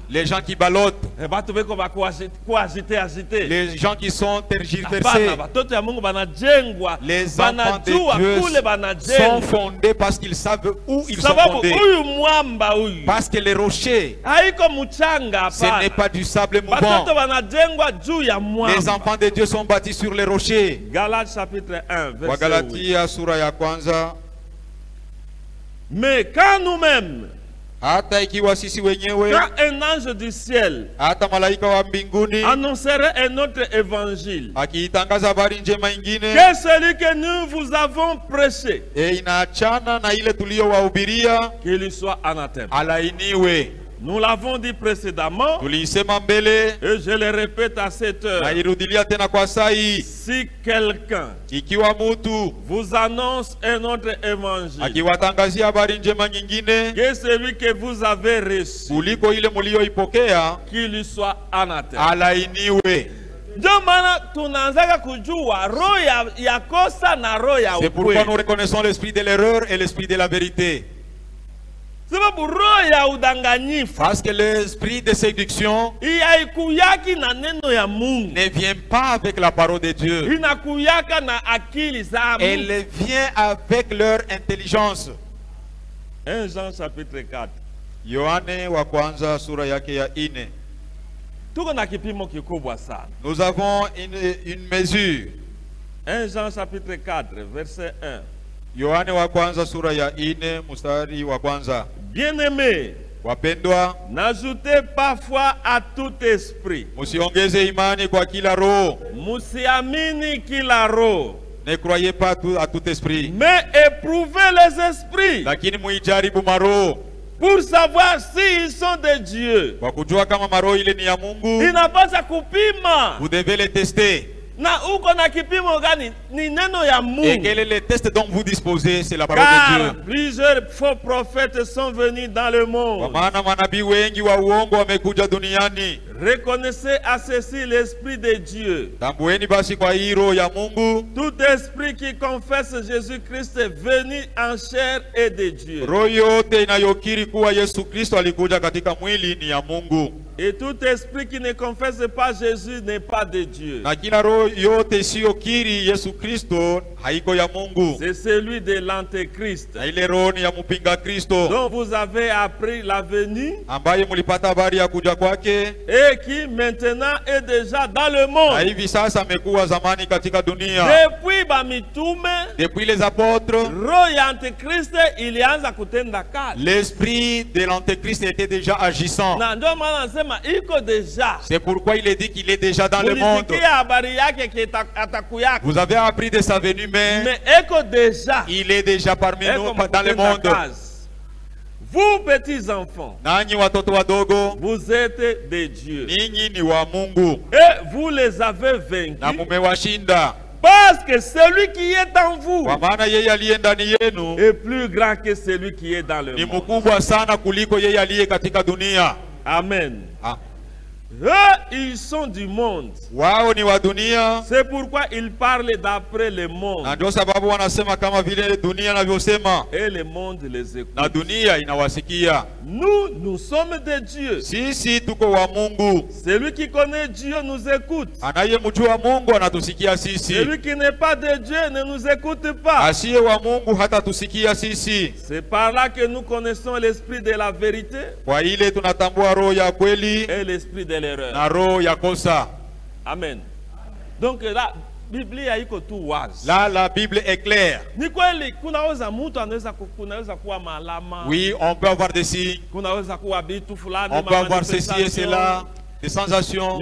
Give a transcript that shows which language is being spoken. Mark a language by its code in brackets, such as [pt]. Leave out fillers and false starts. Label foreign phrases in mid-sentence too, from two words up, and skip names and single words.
[fr] Les gens qui ballottent. [sw] Batu beko agiter. [fr] Les gens qui sont tergiversés. [sw] Batoto ya Mungu banajengwa. [fr] Les enfants de Dieu sont fondés parce qu'ils savent où ils sont fondés. Parce que les rochers, ce n'est pas du sable mouvant. Les enfants de Dieu sont bâtis sur les rochers. Galates chapitre 1, verset 8. [sw] Wagalatia sura ya kwanza. [fr] Mais quand nous-mêmes, [sw] hata ikiwa sisi wenyewe, [fr] quand un ange du ciel [sw] hata malaika wa mbinguni [fr] annoncerait un autre évangile, [sw] akiitangaza habari njema ingine, [fr] que celui que nous vous avons prêché, [sw] inaachana na ile tuliyowahubiria, [fr] qu'il soit anathème. [sw] alainiwe. [fr] Nous l'avons dit précédemment, [sw] tuliisema mbele, [fr] et je le répète à cette heure. [sw] nairudilia tena kwa sai. [fr] Si quelqu'un [sw] ikiwa mutu [fr] vous annonce un autre évangile, [sw] akiwatangazia habari njema nyingine, [fr] que celui que vous avez reçu, [sw] kuliko ile mulioipokea, [fr] qu'il soit anathème. [sw] alainiwe. Ndio maana tunaanza kujua roho ya kosa na roho ya ukweli. [fr] C'est pourquoi nous reconnaissons l'esprit de l'erreur et l'esprit de la vérité. Parce que l'esprit de séduction ne vient pas avec la parole de Dieu. Elle vient avec leur intelligence. 1 Jean chapitre 4. [sw] Yohane wa kwanza sura yake ya 4. [fr] Nous avons une mesure. 1 Jean chapitre 4 verset 1. [sw] Yohane wa kwanza sura ya 4 mstari wa kwanza. [fr] Bien-aimés, [sw] wapendwa, [fr] n'ajoutez pas foi à tout esprit. [sw] Musiongeze imani kwa kila roho. Musiamini kila roho. [fr] Ne croyez pas à tout esprit. Mais éprouvez les esprits. [sw] Lakini muijaribu maroho. [fr] Pour savoir s'ils sont de Dieu. [sw] Kwa kujua kama maroho ile ni ya Mungu. Inapaswa kupima. [fr] Vous devez les tester. [sw] Na uko na kipimo gani? Ni neno ya Mungu. [fr] Et quel est le test dont vous disposez? C'est la parole de Dieu. Plusieurs faux prophètes sont venus dans le monde. [sw] Kwa maana manabii wengi wa uongo wamekuja duniani. [fr] Reconnaissez à ceci l'esprit de Dieu. [sw] Tambueni basi kwa hilo ya Mungu. [fr] Tout esprit qui confesse Jésus-Christ est venu en chair et de Dieu. [sw] Roho yote inayokiri kuwa Yesu Kristo alikuja katika mwili ni ya Mungu. [fr] Et tout esprit qui ne confesse pas Jésus n'est pas de Dieu. [sw] Na kila roho yote isiyokiri Yesu Kristo haiko ya Mungu. [fr] C'est celui de l'antéchrist. [sw] Na ile roho ni ya mpinga Kristo. [fr] Dont vous avez appris la venue. [sw] Ambaye mulipata habari ya kuja kwake. [fr] Et qui maintenant est déjà dans le monde. [sw] Na hivi sasa amekuwa zamani katika dunia. [fr] Depuis bamitume. Depuis les apôtres. [sw] Roho ya antéchrist ilianza kutenda kazi. [fr] L'esprit de l'antéchrist était déjà agissant. [sw] Na ndio maana nasema iko déjà. [fr] C'est pourquoi il est dit qu'il est déjà dans le monde. Vous avez appris de sa venue, mais il est déjà parmi nous dans le monde. Vous petits enfants, [sw] nanyi watoto wadogo, [fr] vous êtes de Dieu. [sw] Ninyi ni wa Mungu. [fr] Et vous les avez vaincus. [sw] Na mumewashinda. [fr] Parce que celui qui est en vous [sw] kwa maana yeye aliye ndani yenu [fr] est plus grand que celui qui est dans le monde. [sw] Ni mkubwa sana kuliko yeye aliye katika dunia. [fr] Amen. Eux, ils sont du monde. [sw] Wao ni wa dunia, [fr] C'est pourquoi ils parlent d'après le monde. [sw] na ndio sababu wanasema kama vile dunia inavyosema, [fr] Et le monde les écoute. [sw] na dunia inawasikia. [fr] Nous, nous sommes de Dieu. [sw] Sisi tuko wa Mungu. [fr] Celui qui connaît Dieu nous écoute. [sw] Anayemjua Mungu anatusikia sisi. [fr] Celui qui n'est pas de Dieu ne nous écoute pas. [sw] Asiye wa Mungu hatatusikia sisi. [fr] C'est par là que nous connaissons l'esprit de la vérité [sw] Kwa ile tunatambua roho ya kweli [fr] et l'esprit de l'erreur. [sw] na roho ya kosa. [fr] Amen. Donc là, [sw] Biblia iko tu wazi. [fr] Là, la Bible est claire. [sw] Ni kweli kunaweza mtu kunaweza kuwa malama. [fr] Oui, on peut avoir des signes, [sw] Kunaweza kuwa vitu fulani, [fr] on peut avoir ceci et cela, des sensations,